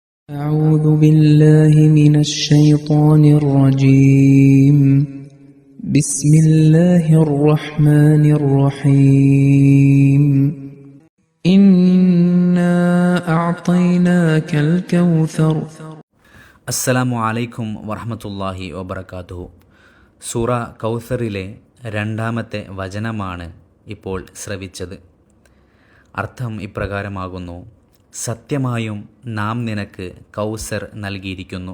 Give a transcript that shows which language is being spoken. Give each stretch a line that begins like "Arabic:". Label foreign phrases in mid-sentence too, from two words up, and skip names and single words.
Arabic: أعوذ بالله من الشيطان الرجيم بسم الله الرحمن الرحيم إنا أعطيناك الكوثر السلام عليكم ورحمة الله وبركاته.
Malayalam: സൂറ കൗസറിലെ രണ്ടാമത്തെ വചനമാണ് ഇപ്പോൾ ശ്രവിച്ചത്. അർത്ഥം ഇപ്രകാരമാകുന്നു: സത്യമായും നാം നിനക്ക് കൗസർ നൽകിയിരിക്കുന്നു.